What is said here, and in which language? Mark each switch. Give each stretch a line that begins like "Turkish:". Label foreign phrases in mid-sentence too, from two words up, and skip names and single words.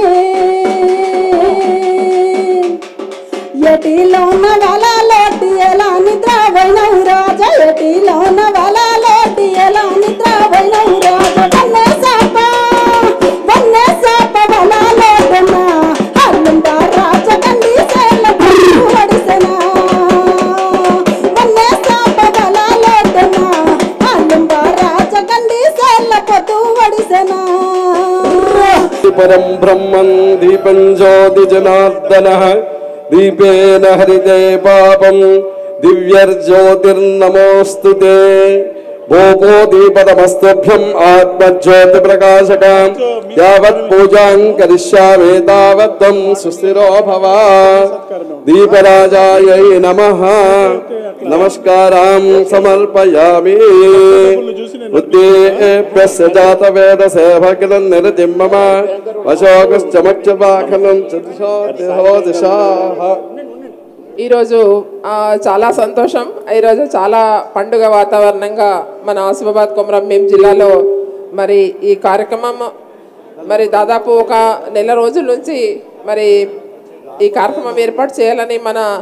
Telugu: ఎటిలోన వలలోటి ఎలా నిద్రపోయినవు రాజా ఎటిలోన వలలోటి ఎలా నిద్రపోయినవు రాజా వన్నే సాప వలలోటన అల్లుందా రాజా కండి సేల వడిసెనా వన్నే సాప వలలోటన అల్లుందా రాజా కండి సేల పొద్దు వడిసెనా
Sanskrit: పరం బ్రహ్మం దీపం జ్యోతి జనార్దనః दीपेन हरिते पापं दिव्यर्ज्योतिर्नमोस्तुते गोपोदीपदमस्तभ्यम् आत्मज्योतिप्रकाशकाम् यावत् पूजां करिष्यामि तावत्त्वं सुस्थिरो भव। दीपराजायै नमः नमस्कारां समर्पयामि। उद्दीप्यस्य जातवेदसेवकिलं निरतिं मम अशोकश्चमक्षवाखनं चतुषो दिशाः।
Telugu: ఈరోజు చాలా సంతోషం. ఈరోజు చాలా పండుగ వాతావరణంగా మన ఆసిఫాబాద్ కొమరంభీం జిల్లాలో మరి ఈ కార్యక్రమం మరి దాదాపు ఒక నెల రోజుల నుంచి మరి ఈ కార్యక్రమం ఏర్పాటు చేయాలని మన